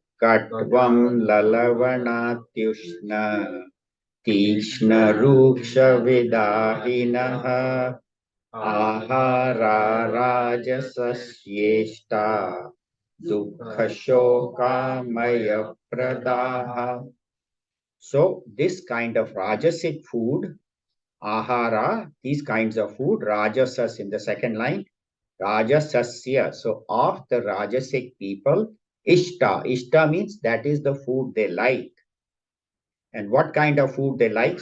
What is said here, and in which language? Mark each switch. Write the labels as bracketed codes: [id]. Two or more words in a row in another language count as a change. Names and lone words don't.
[sa] कट्वम्ललवणात्युष्ण तीक्ष्ण रूक्ष विदाहिनः आहारा राजसस्येष्टा दुःख शोकामय प्रदाः. [en] So this kind of rajasic food, ahara, these kinds of food, rajasas in the second line, rajasasya. So of the rajasic people, ishta. Ishta means that is the food they like. And what kind of food they like?